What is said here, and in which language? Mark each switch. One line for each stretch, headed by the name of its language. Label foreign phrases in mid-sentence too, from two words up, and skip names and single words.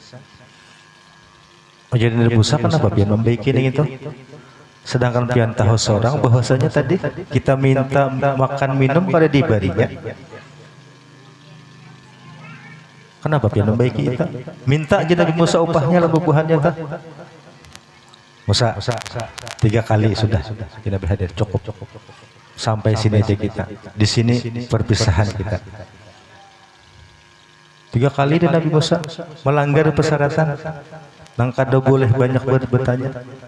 Banjar: Jadi Nabi Musa kenapa pian membaiki itu? Sedangkan pian tahu seorang bahwasanya tadi kita minta makan minum pada diberinya. Kenapa pian membaiki itu? Minta aja Nabi Musa upahnya lah bubuhannya tak? Musa 3 kali sudah Nabi hadir cukup. Sampai sini aja kita. Di sini perpisahan kita. 3 kali dan Nabi Musa melanggar persyaratan. Nang kada boleh banyak bertanya.